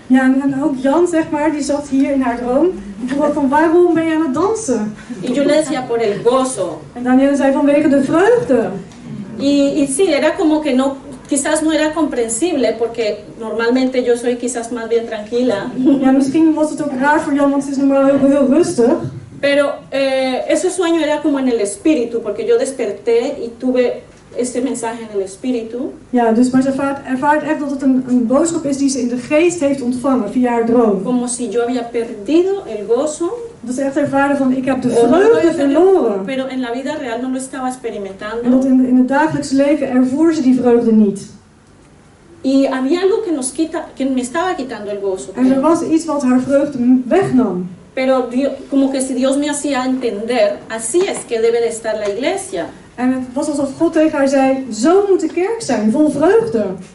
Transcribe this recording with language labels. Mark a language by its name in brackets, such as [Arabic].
[Dutch] Ja, en ook Jan, zeg maar, die zat hier in haar droom. Die vroeg ook van, waarom ben je aan het dansen? [Spanish] Y yo le decía, por el gozo. [Dutch] En Danielle zei, vanwege de vreugde. [Spanish] Y sí, era como que no, quizás no era comprensible, porque normalmente yo soy quizás más bien tranquila. [Dutch] Ja, misschien was het ook raar voor Jan, want ze is normaal heel rustig. [Spanish] Pero ese sueño era como en el espíritu, porque yo desperté y tuve este mensaje en el espíritu. [Dutch] Ja, dus maar ze ervaart echt dat het een boodschap is die ze in de geest heeft ontvangen via haar droom. [Spanish] Como si yo había perdido el gozo. [Dutch] Dat ze echt ervaren van, ik heb de [Spanish] O no lo [Dutch] vreugde [Spanish] había perdido, [Dutch] verloren. [Spanish] pero en la vida real no lo estaba [Dutch] En dat [Spanish] experimentando. [Dutch] in het dagelijks leven ervoer ze die vreugde niet. [Spanish] Y había algo que me estaba quitando el gozo. [Dutch] En er was iets wat haar vreugde wegnam. [Spanish] Pero como que si Dios me hacía entender, así es que debe de estar la iglesia. [Dutch] En het was alsof God tegen haar zei, zo moet de kerk zijn, vol vreugde.